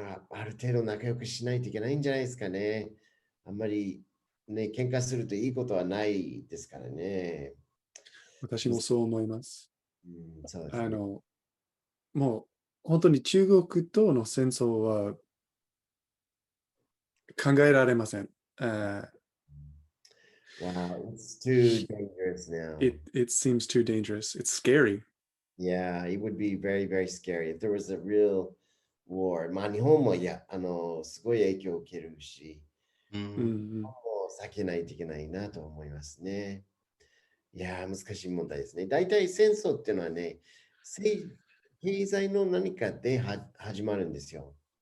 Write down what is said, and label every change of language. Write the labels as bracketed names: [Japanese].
[Japanese] ある程度仲良くしないといけないんじゃないですかね。あんまりね、喧嘩するといいことはないですからね。私もそう思います。そうですね。もう本当に中国との戦争は考えられません。 [English] Wow, it's too dangerous now. It seems too dangerous. It's scary. Yeah, it would be very, very scary if there was a real war. [Japanese] 日本もすごい影響を受けるし、もう避けないといけないなと思いますね。いやー、難しい問題ですね。大体戦争っていうのはね、経済の何かで始まるんですよ。